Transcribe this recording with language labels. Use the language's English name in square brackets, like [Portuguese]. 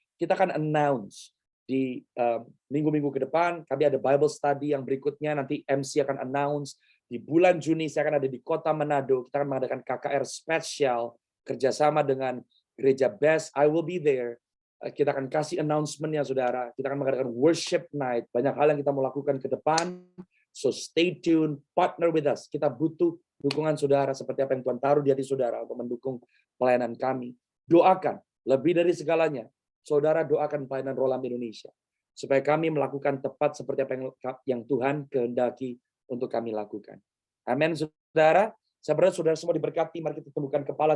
[Indonesian] Kita akan announce di minggu-minggu ke depan, kami ada Bible study yang berikutnya, nanti MC akan announce. Di bulan Juni saya akan ada di kota Manado, kita akan mengadakan KKR spesial, kerjasama dengan Gereja Best, [English] I will be there. [Indonesian] Kita akan kasih announcement-nya, saudara. Kita akan mengadakan worship night. Banyak hal yang kita mau lakukan ke depan. [English] So stay tuned, partner with us. [Indonesian] Kita butuh dukungan saudara seperti apa yang Tuhan taruh di hati saudara untuk mendukung pelayanan kami. Doakan, lebih dari segalanya. Saudara doakan pelayanan Rolam Indonesia. Supaya kami melakukan tepat seperti apa yang Tuhan kehendaki untuk kami lakukan. Amin, saudara. Saya berdoa saudara semua diberkati. Mari kita temukan kepala.